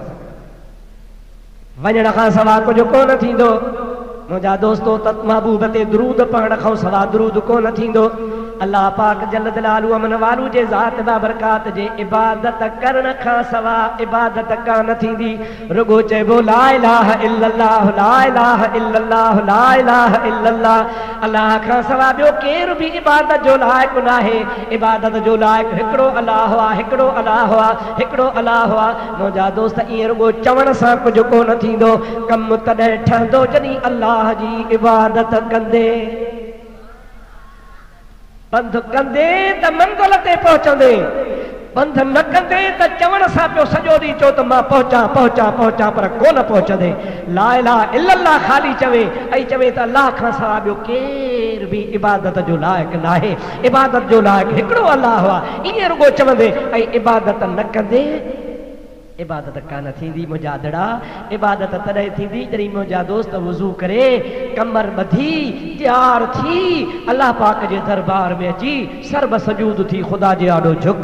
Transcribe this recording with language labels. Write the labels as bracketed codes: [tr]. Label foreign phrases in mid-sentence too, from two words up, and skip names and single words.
[sd] वञण खां सवा कुझु कोन थींदो। मुंहिंजा दोस्तो त महबूब ते दुरूद पढ़ण खां सवा दुरूद कोन थींदो। अल्लाह पाक [ar] جل جلاله وعم نواله [sd] जे ज़ात बाबरकात जे इबादत करण खां सवा इबादत कान थींदी। [ar] रुगो चइबो لا إله إلا الله، لا إله إلا الله، لا إله إلا الله. [sd] अल्लाह खां सवा ॿियो केर बि इबादत जो लाइक़ नाहे। इबादत जो लाइक़ हिकिड़ो अल्लाह आहे, हिकिड़ो अल्लाह आहे, हिकिड़ो अल्लाह आहे। मुंहिंजा दोस्त ईअं रुगो चवण सां कुझु कोन थींदो, कमु तॾहिं ठहंदो जॾहिं अल्लाह जी इबादत कंदे, बंध कंदे त मंज़िल ते पहुचंदे, बंध न कंदे त चवण सां पियो सॼो ॾींहुं चओ त मां पहुचां पहुचां पहुचां, पर कोन पहुचंदे। [ar] لا إله إلا الله [sd] ख़ाली चवे ऐं चवे त अल्लाह खां सवा ॿियो केर बि इबादत जो लाइक़ नाहे। इबादत जो लाइक़ हिकिड़ो अल्लाह आहे, ईअं रुगो चवंदे ऐं इबादत न कंदे इबादत कान थींदी। मुंहिंजा दड़ा, इबादत तॾहिं थींदी जॾहिं मुंहिंजा दोस्त वुज़ू करे कमर ॿधी तयार थी अल्लाह पाक जे दरबार में अची सर्ब सजूद थी ख़ुदा जे आॾो झुक।